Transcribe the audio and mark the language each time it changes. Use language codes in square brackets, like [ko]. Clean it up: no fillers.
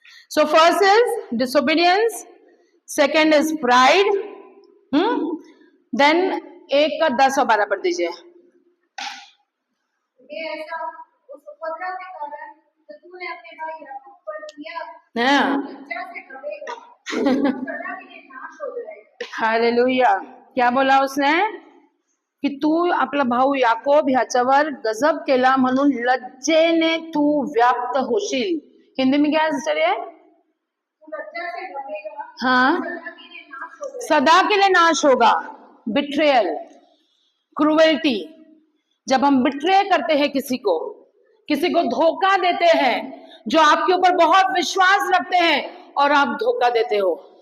[en] So first is disobedience. Second is pride. Then [hi] 1 का 10 और 12 पढ़ दीजिए। ये ऐसा उस उपद्रव के कारण जो तूने अपने भाई याकूब पर किया, हाँ। लज्जा से ढकेगा, सदा के लिए नाश हो जाएगा। हालेलुया। क्या बोला उसने? [mr] की तू आपला भाऊ याकोब ह्याच्यावर गजब केला म्हणून लज्जेने तू व्याप्त होशील। [hi] हिंदी में क्या है सिस्टर ये? लज्जा से ढकेगा, हाँ, सदा के लिए नाश हो जाएगा। सदा के लिए नाश होगा। [en] betrayal, cruelty, [hi] जब हम बिट्रे करते हैं किसी को धोखा देते हैं, जो आपके ऊपर बहुत विश्वास रखते हैं और आप धोखा देते हो,